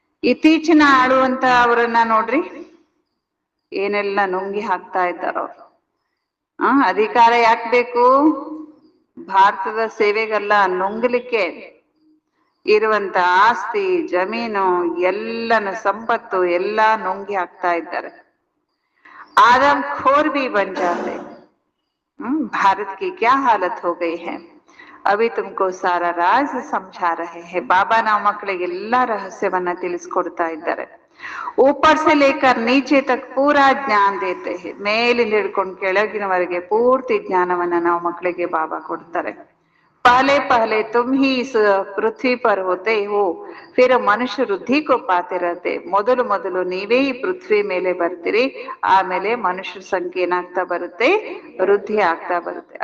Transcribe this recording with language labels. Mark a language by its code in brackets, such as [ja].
[kn] ಇತ್ತೀಚಿನ ಆಳುವಂತ ಅವರನ್ನ ನೋಡ್ರಿ, ಏನೆಲ್ಲ ನುಂಗಿ ಹಾಕ್ತಾ ಇದ್ದಾರ ಅವ್ರು. ಅಧಿಕಾರ ಯಾಕೆ ಬೇಕು, ಭಾರತದ ಸೇವೆಗಲ್ಲ, ನುಂಗಲಿಕ್ಕೆ. ಇರುವಂತ ಆಸ್ತಿ ಜಮೀನು ಎಲ್ಲನ ಸಂಪತ್ತು ಎಲ್ಲಾ ನುಂಗಿ ಹಾಕ್ತಾ ಇದ್ದಾರೆ. [hi] ಆದಮ್ ಖೋರ್ ಬಿ ಬನ್ ಜಾತೆ. भारत की क्या हालत हो गई है, अभी तुमको सारा राज समझा रहे हैं. [kn] ಬಾಬಾ ನಾವು ಮಕ್ಕಳಿಗೆ ಎಲ್ಲಾ ರಹಸ್ಯವನ್ನ ತಿಳಿಸ್ಕೊಡ್ತಾ ಇದ್ದಾರೆ. [hi] ऊपर से लेकर नीचे तक पूरा ज्ञान देते हैं. [kn] ಮೇಲಿಂದ ಹಿಡ್ಕೊಂಡು ಕೆಳಗಿನವರೆಗೆ ಪೂರ್ತಿ ಜ್ಞಾನವನ್ನ ನಾವು ಮಕ್ಕಳಿಗೆ ಬಾಬಾ ಕೊಡ್ತಾರೆ. [hi] पहले पहले तुम ही इस पृथ्वी पर होते हो, फिर मनुष्य ವೃದ್ಧಿ को पाते रहते. [kn] ಮೊದಲು ಮೊದಲು ನೀವೇ ಈ ಪೃಥ್ವಿ ಮೇಲೆ ಬರ್ತೀರಿ, ಆಮೇಲೆ ಮನುಷ್ಯರ ಸಂಖ್ಯೆ ಏನಾಗ್ತಾ ಬರುತ್ತೆ, ವೃದ್ಧಿ ಆಗ್ತಾ ಬರುತ್ತೆ.